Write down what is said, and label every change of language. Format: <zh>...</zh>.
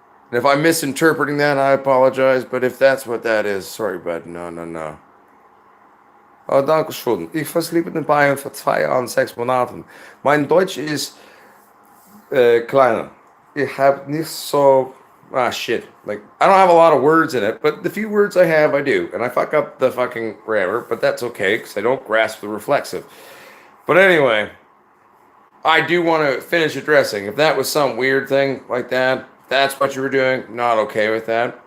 <en>And if I'm misinterpreting that, I apologize. But if that's what that is, sorry, bud. No.</en> <de>Oh, danke schön. Ich verliebe in Bayern vor 2 Jahren, 6 Monaten. Mein Deutsch ist kleiner. Ich habe nicht so... shit.</de> <en>Like, I don't have a lot of words in it, but the few words I have, I do. And I fuck up the fucking grammar, but that's okay, because I don't grasp the reflexive. But anyway, I do want to finish addressing. If that was some weird thing like that, that's what you were doing, not okay with that.</en>